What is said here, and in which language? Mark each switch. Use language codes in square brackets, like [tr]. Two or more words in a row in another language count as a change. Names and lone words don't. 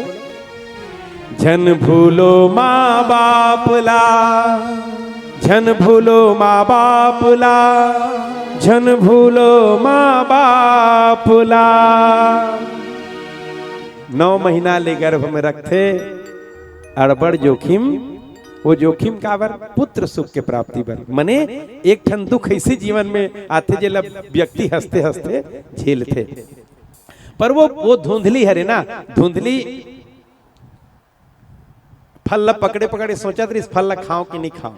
[hne] झन भूलो माँ बाप ला, झन भूलो माँ बाप ला, झन भूलो माँ बाप ला। 9 महीना ले गर्भ में रखते, अड़बड़ जोखिम। वो जोखिम का बर? पुत्र सुख के प्राप्ति बर। मने एक ठन दुख ऐसे जीवन में आते जेला व्यक्ति हंसते हंसते झेलते। पर वो धुंधली है रे ना, धुंधली फल ला पकड़े पकड़े सोचा था इस फल ला खाऊं कि नहीं खाऊं।